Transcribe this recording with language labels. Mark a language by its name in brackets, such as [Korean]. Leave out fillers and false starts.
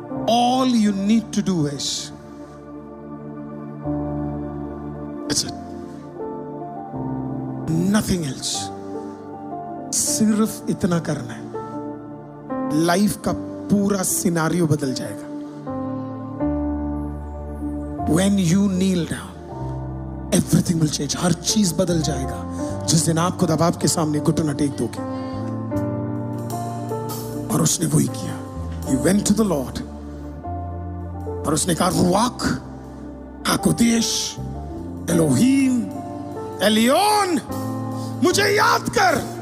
[English] All you need to do is, nothing else. [Hindi] सिर्फ इतना करना है, लाइफ का पूरा सिनारियो बदल जाएगा। [English] When you kneel down, everything will change. [Hindi] हर चीज बदल जाएगा जिस दिन आप खुद आपके सामने घुटना टेक दोगे। और उसने वही किया। [English] He went to the Lord [Hindi] और उसने कहा, रुआक हाकोदेश एलोहीम एलियोन, मुझे याद कर।